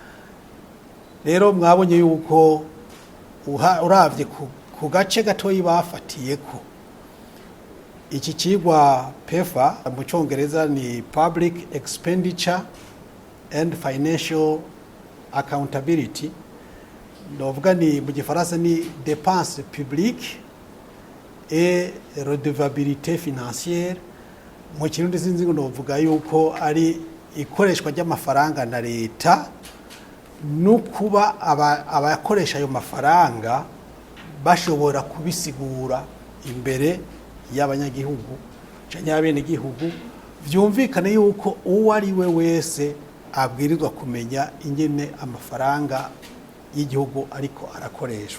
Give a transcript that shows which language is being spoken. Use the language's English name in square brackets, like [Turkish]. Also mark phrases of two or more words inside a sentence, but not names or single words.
[Rundi] Rero mwabonye yuko uravye ku gace gatoyi bafatiyeko, iki kigwa PEFA mu Congereza ni [English] Public Expenditure and Financial Accountability, [Rundi] novuga ni mu Gifaransa ni [French] dépenses publiques et redevabilité financière. [Rundi] Mu Kirundi sinzi ngo novuga yuko ari ikoreshwa ry'amafaranga na leta, no kuba abakoresha ayo mafaranga bashobora kubisigura imbere y'abanyagihugu canke abene gihugu, vyumvikane yuko uwo ari we wese abwirizwa kumenya ingene amafaranga y'igihugu ariko arakoreshwa.